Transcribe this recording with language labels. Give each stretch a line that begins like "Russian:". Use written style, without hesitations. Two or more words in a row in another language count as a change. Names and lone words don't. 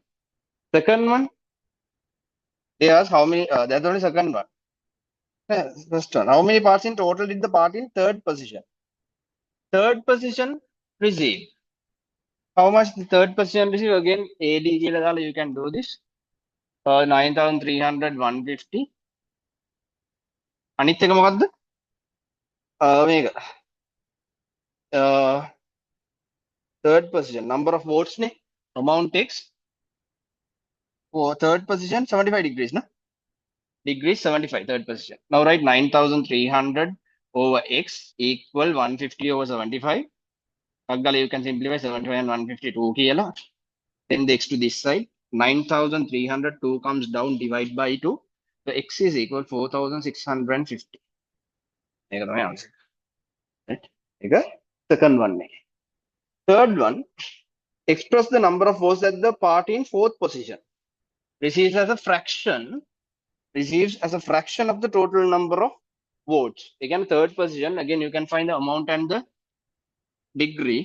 English: Second one, they ask how many, that's only second one. First one, how many parts in total did the party in third position? Third position receive. How much the third position receive? Again, AD you can do this. 9,300, 150.
Sinhala: අනිත් එක මොකද්ද?
English: මේක third position, number of votes ne, amount x for third position 75 degrees, no? Degrees 75, third position. Now write 9,300 over x equal 150 over 75. You can simplify 75 and 152 කියලා. Then the x to this side, 9,300, 2 comes down, divide by 2. So x is equal 4,650.
Sinhala: ඒක තමයි answer.
English: Right? ඒක second one. Third one, express the number of votes that the party in fourth position receives as a fraction of the total number of votes. Again, third position, again you can find the amount and the degree.